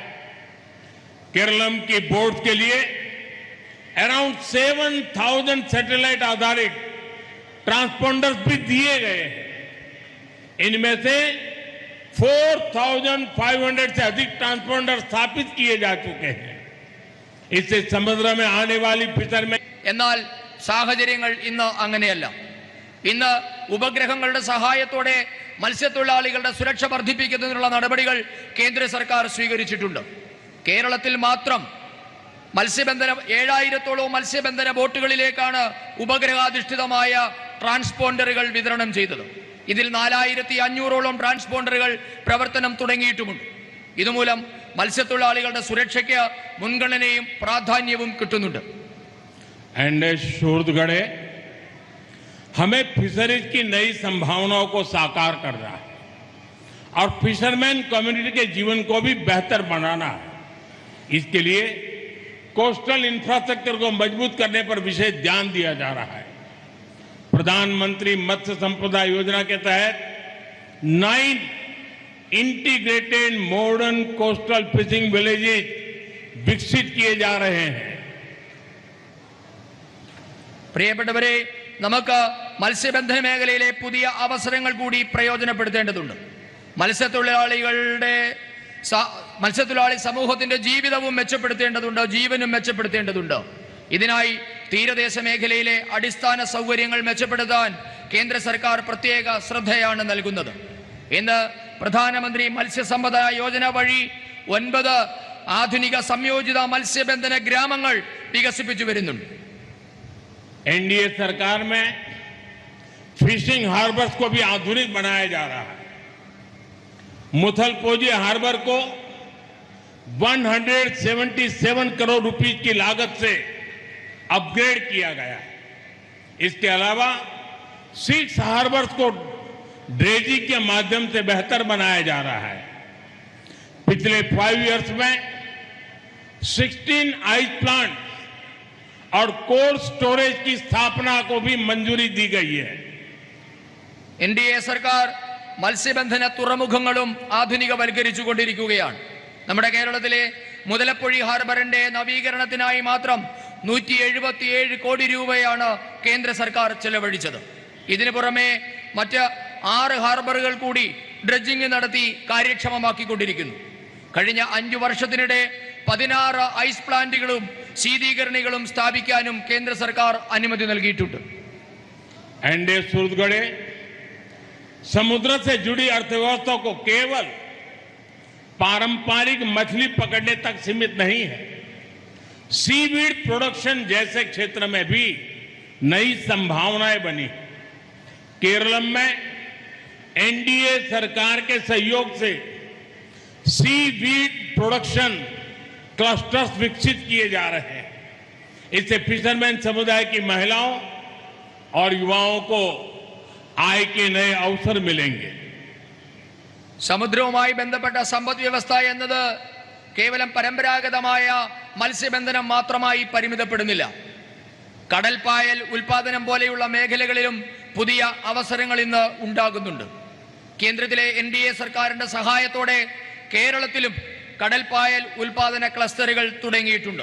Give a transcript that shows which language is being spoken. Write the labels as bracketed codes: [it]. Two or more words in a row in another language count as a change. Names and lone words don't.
[hi] केरलम की बोट के लिए अराउंड 7,000 सैटेलाइट आधारित ट्रांसपोंडर्स भी दिए गए हैं। इनमें से 4,500 से अधिक ट्रांसपोंडर स्थापित किए जा चुके हैं। इससे समुद्र में आने वाली फिशरमैन [ml] എന്നാൽ സാഹചര്യങ്ങൾ ഇന്ന് അങ്ങനെയല്ല. ഇന്ന് ഉപഗ്രഹങ്ങളുടെ സഹായത്തോടെ മത്സ്യത്തൊഴിലാളികളുടെ സുരക്ഷ വർദ്ധിപ്പിക്കുന്നതിനുള്ള നടപടികൾ കേന്ദ്ര സർക്കാർ സ്വീകരിച്ചിട്ടുണ്ട്. കേരളത്തിൽ മാത്രം മത്സ്യബന്ധന 7,000-ഓളം മത്സ്യബന്ധന ബോട്ടുകളിലേക്കാണ് ഉപഗ്രഹാധിഷ്ഠിതമായ ട്രാൻസ്പോണ്ടറുകൾ വിതരണം ചെയ്തത്. ഇതിൽ 4,500-ഓളം ട്രാൻസ്പോണ്ടറുകൾ പ്രവർത്തനം തുടങ്ങിയിട്ടുമുണ്ട്. ഇതുമൂലം മത്സ്യത്തൊഴിലാളികളുടെ സുരക്ഷയ്ക്ക് മുൻഗണനയും പ്രാധാന്യവും കിട്ടുന്നുണ്ട്. [hi] सूरजगढ़े हमें फिशरीज की नई संभावनाओं को साकार करना है और [en] fisherman community [hi] के जीवन को भी बेहतर बनाना है। इसके लिए [en] coastal infrastructure [hi] को मजबूत करने पर विशेष ध्यान दिया जा रहा है। प्रधानमंत्री मत्स्य संपदा योजना के तहत 9 [en] integrated modern coastal fishing villages [hi] विकसित किए जा रहे हैं। [ml] പ്രിയപ്പെട്ടവരെ, നമുക്ക് മത്സ്യബന്ധന മേഖലയിലെ പുതിയ അവസരങ്ങൾ കൂടി പ്രയോജനപ്പെടുത്തേണ്ടതുണ്ട്. മത്സ്യത്തൊഴിലാളി സമൂഹത്തിന്റെ ജീവിതവും മെച്ചപ്പെടുത്തേണ്ടതുണ്ട്, ജീവനും മെച്ചപ്പെടുത്തേണ്ടതുണ്ട്. ഇതിനായി തീരദേശ മേഖലയിലെ അടിസ്ഥാന സൗകര്യങ്ങൾ മെച്ചപ്പെടുത്താൻ കേന്ദ്ര സർക്കാർ പ്രത്യേക ശ്രദ്ധയാണ് നൽകുന്നത്. ഇന്ന് പ്രധാനമന്ത്രി മത്സ്യസമ്പദ യോജന വഴി 9 ആധുനിക സംയോജിത മത്സ്യബന്ധന ഗ്രാമങ്ങൾ വികസിപ്പിച്ചു വരുന്നുണ്ട്. [hi] एनडीए सरकार में [en] fishing harbours [hi] को भी आधुनिक बनाया जा रहा है। मुथलपोजी हार्बर को 177 करोड़ रुपए की लागत से अपग्रेड किया गया है। इसके अलावा 6 हार्बर्स को ड्रेजिंग के माध्यम से बेहतर बनाया जा रहा है। पिछले 5 इयर्स में 16 [en] ice plant [hi] और [en] cold storage [hi] की स्थापना को भी मंजूरी दी गई है। [ml] എൻഡിഎ സർക്കാർ മത്സ്യബന്ധന തുറമുഖങ്ങളും ആധുനികവൽക്കരിച്ചുകൊണ്ടിരിക്കുകയാണ്. നമ്മുടെ കേരളത്തിലെ മുതലപ്പൊഴി ഹാർബറിന്റെ നവീകരണത്തിനായി മാത്രം 177 കോടി രൂപയാണ് കേന്ദ്ര സർക്കാർ ചെലവഴിച്ചത്. ഇതിനു പുറമെ മറ്റ് 6 ഹാർബറുകൾ കൂടി ഡ്രഡ്ജിംഗ് നടത്തി കാര്യക്ഷമമാക്കിക്കൊണ്ടിരിക്കുന്നു. കഴിഞ്ഞ 5 വർഷത്തിനിടെ 16 ഐസ് പ്ലാന്റുകളും ശീതീകരണികളും സ്ഥാപിക്കാനും കേന്ദ്ര സർക്കാർ അനുമതി നൽകിയിട്ടുണ്ട്. [hi] एनडीए सूरजगढ़े समुद्र से जुड़ी अर्थव्यवस्था को केवल पारंपरिक मछली पकड़ने तक सीमित नहीं है। [en] seaweed production [hi] जैसे क्षेत्र में भी नई संभावनाएं बनी। केरलम में एनडीए सरकार के सहयोग से [en] seaweed production clusters [hi] विकसित किए जा रहे हैं। इससे फिशरमैन समुदाय की महिलाओं और युवाओं को आय के नए अवसर मिलेंगे। [ml] സമുദ്രവുമായി ബന്ധപ്പെട്ട സമ്പദ് വ്യവസ്ഥ എന്നത് കേവലം പരമ്പരാഗതമായ മത്സ്യബന്ധനം മാത്രമായി പരിമിതപ്പെടുന്നില്ല. കടൽപ്പായൽ ഉൽപാദനം പോലെയുള്ള മേഖലകളിലും പുതിയ അവസരങ്ങൾ ഇന്ന് ഉണ്ടാകുന്നുണ്ട്. കേന്ദ്രത്തിലെ എൻഡിഎ സർക്കാരിന്റെ സഹായത്തോടെ കേരളത്തിലും കടൽപ്പായൽ ഉൽപാദന ക്ലസ്റ്ററുകൾ തുടങ്ങിയിട്ടുണ്ട്.